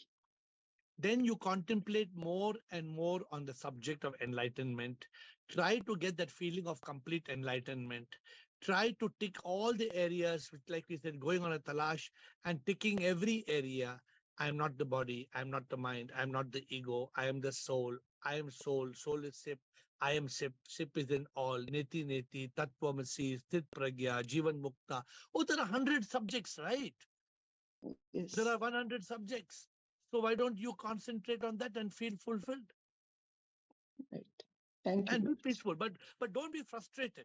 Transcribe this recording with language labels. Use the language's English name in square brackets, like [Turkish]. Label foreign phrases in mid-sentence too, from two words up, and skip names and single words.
[English] Then you contemplate more and more on the subject of enlightenment. Try to get that feeling of complete enlightenment. Try to tick all the areas, which, like we said, going on a talash and ticking every area. I am not the body. I am not the mind. I am not the ego. I am the soul. I am soul. Soul is Sip. I am Sip. Sip is in all. [Sanskrit] नेति नेति, तत्त्वमसि, स्थित प्रज्ञ, जीवन मुक्त. [English] Oh, there are 100 subjects, right? Yes. There are 100 subjects. So why don't you concentrate on that and feel fulfilled? Right. Thank you. And be peaceful, but don't be frustrated.